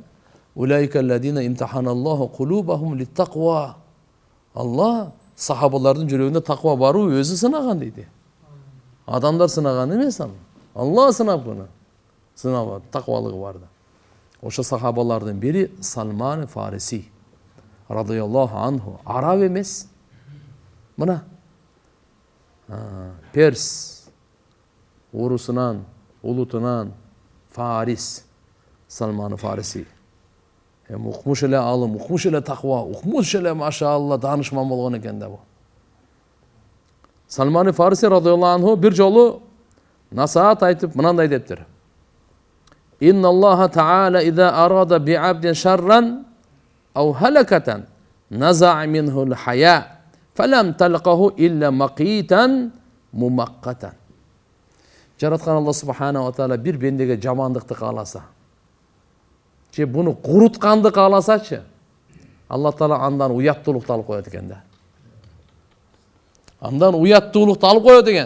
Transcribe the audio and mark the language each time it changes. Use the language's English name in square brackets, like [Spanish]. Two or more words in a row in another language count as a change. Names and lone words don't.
[Arabic] أولئك الذين امتحن الله قلوبهم للتقوى. [Kyrgyz] Алла сахабалардын жүрөгүндө таква барбы өзү сынаган дейди. Адамдар сынаган эмес аны. Алла сынап буну. Сынап таквалыгы бар да. Ошо сахабалардын бири Салман Фариси [Arabic] رضي الله عنه. [Kyrgyz] Араб эмес. Мына Перс урусунан, улутунан Фарис Салман Фариси. Укмуш эле алым, укмуш эле таква, укмуш эле машаалла данышман болгон экен да бу. Салман Фариси [Arabic] رضي الله عنه [Kyrgyz] бир жолу насаат айтып мынандай дептир. [Arabic] إن الله تعالى إذا أراد بعبد شرا أو هلكة نزع منه الحياء فلم تلقه إلا مقيتا ممقتا. [Kyrgyz] Жараткан Алла [Arabic] سبحانه وتعالى [Kyrgyz] бир бендеге жамандыкты кааласа, же буну курутканды кааласачы, Алла Таала андан уяттуулукту алып коет экен да. Андан уяттуулукту алып коет экен.